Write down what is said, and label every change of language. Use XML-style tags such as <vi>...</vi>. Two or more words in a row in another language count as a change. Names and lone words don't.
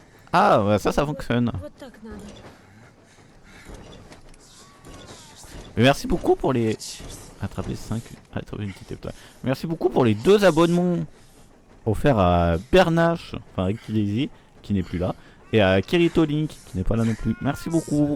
<fr>Ah, bah ça fonctionne.</fr> <ru>Вот так надо.</ru> <fr>Mais merci beaucoup pour les... Attraper 5... Attraper une petite étoile. Merci beaucoup pour les 2 abonnements offerts à Bernache, enfin Rick Lazy, qui n'est plus là, et à Kirito Link, qui n'est pas là non plus. Merci beaucoup.</fr>